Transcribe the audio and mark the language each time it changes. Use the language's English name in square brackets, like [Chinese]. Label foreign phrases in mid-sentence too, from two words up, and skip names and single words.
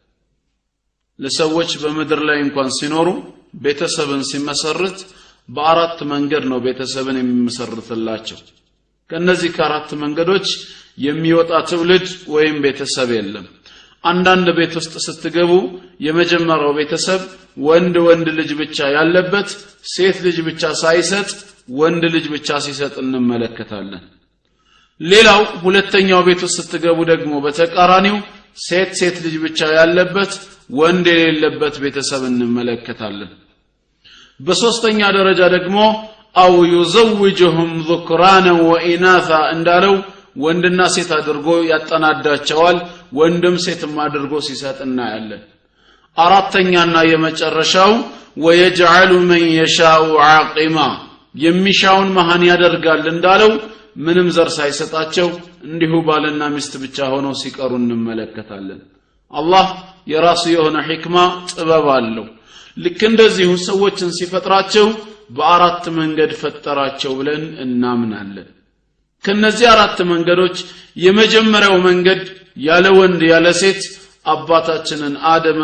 [Amharic] ለሰዎች በምድር ላይ እንኳን ሲኖሩ ቤተሰብን ሲመሰርት በአራት መንገድ ነው ቤተሰብን የሚመሰርትላቸው። ከነዚህ ከአራት መንገዶች የሚወጣ ትውልድ ወይም ቤተሰብ የለም። አንዳንድ ቤት ውስጥ ስትገቡ የመጀመሪያው ቤተሰብ ወንድ ልጅ ብቻ ያለበት፣ ሴት ልጅ ብቻ ሳይሰጥ ወንድ ልጅ ብቻ ሲሰጥ እንመለከታለን። ሌላው ሁለተኛው ቤት ውስጥ ስትገቡ ደግሞ በተቃራኒው ሴት ልጅ ብቻ ያለበት፣ ወንድ የሌለበት ቤተሰብ እንመለከታለን። በሶስተኛ ደረጃ ደግሞ አው [Arabic] يزوجهم ذكرانا وإناثا [Amharic] እንዳለው ወንድና ሴት አድርጎ ያጠናዳቸዋል፣ ወንድም ሴትም አድርጎ ሲሰጥ እናያለን። አራተኛና የመጨረሻው [Arabic] ويجعل من يشاء عاقما [Amharic] የሚሻውን መሃን ያደርጋል እንዳለው ምንም ዘር ሳይሰጣቸው እንዲሁ ባልና ሚስት ብቻ ሆነው ሲቀሩ እንመለከታለን። አላህ የራሱ የሆነ ሕክማ ጥበብ አለው። ልክ እንደዚሁ ሰዎችን ሲፈጥራቸው በአራት መንገድ ፈጠራቸው ብለን እናምናለን። ከነዚህ አራት መንገዶች የመጀመሪያው መንገድ ያለ ወንድ ያለ ሴት አባታችንን አደምን